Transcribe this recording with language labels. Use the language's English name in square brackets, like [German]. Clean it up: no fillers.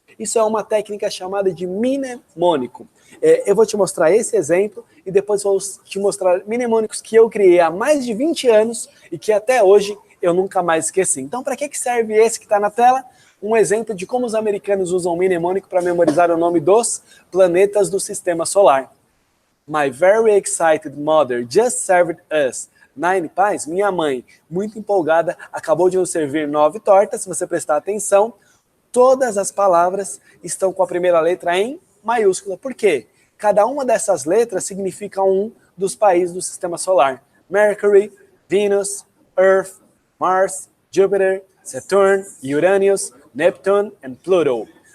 [Portuguese] Isso é uma técnica chamada de mnemônico. Eu vou te mostrar esse exemplo e depois vou te mostrar mnemônicos que eu criei há mais de 20 anos e que até hoje eu nunca mais esqueci. Então, para que serve esse que está na tela? Um exemplo de como os americanos usam o mnemônico para memorizar o nome dos planetas do sistema solar. [English] My very excited mother just served us 9 pies. [Portuguese] Minha mãe, muito empolgada, acabou de nos servir 9 tortas. Se você prestar atenção, todas as palavras estão com a primeira letra em maiúscula. Por quê? Cada uma dessas letras significa um dos países do sistema solar. [English] Mercury, Venus, Earth, Mars, Júpiter, Saturn, Uranus, Neptune e Pluto.